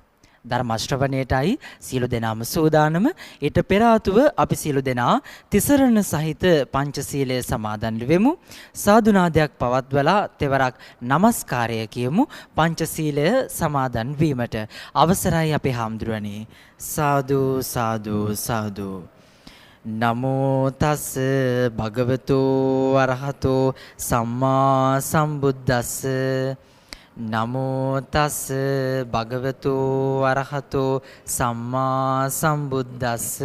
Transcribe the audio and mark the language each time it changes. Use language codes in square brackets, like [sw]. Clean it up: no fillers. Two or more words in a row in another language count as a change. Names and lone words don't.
[si] ධර්ම ශ්‍රවණයටයි සියලු දෙනාම සූදානම. ඊට පෙර ආතුව අපි සියලු දෙනා තිසරණ සහිත පංචශීලය සමාදන් වෙමු. සාදුනාදයක් පවත්වලා තෙවරක් নমස්කාරය කියමු පංචශීලය සමාදන් වීමට. අවසරයි අපේ හාමුදුරනේ. සාදු සාදු සාදු. [pi] නමෝ තස් භගවතු අරහතෝ සම්මා සම්බුද්දස්ස. නමෝ තස් භගවතු අරහතෝ සම්මා සම්බුද්දස්ස.